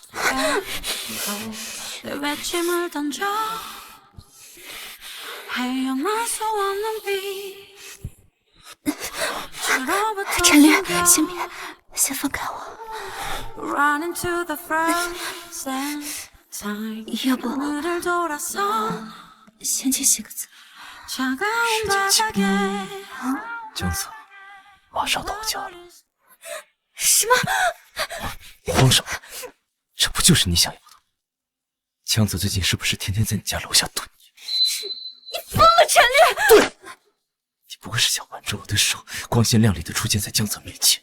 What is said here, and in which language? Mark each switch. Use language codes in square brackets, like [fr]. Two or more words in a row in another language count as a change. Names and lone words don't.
[ko] 내 외침을 던져 헤어날 수 없는 빛 [zh] 陈略，先别，先放开我。 [en] Run into the frozen time [zh] 要不 [ko] 오늘을 돌아서 [zh] 先去洗个澡。 [ko] 차가운 바닥에 [zh] 江泽马上到我家了。什么？慌什么？这不就是你想要的？江泽最近是不是天天在你家楼下蹲你？你疯了，陈略！对，你不过是想挽着我的手，光鲜亮丽的出现在江泽面前。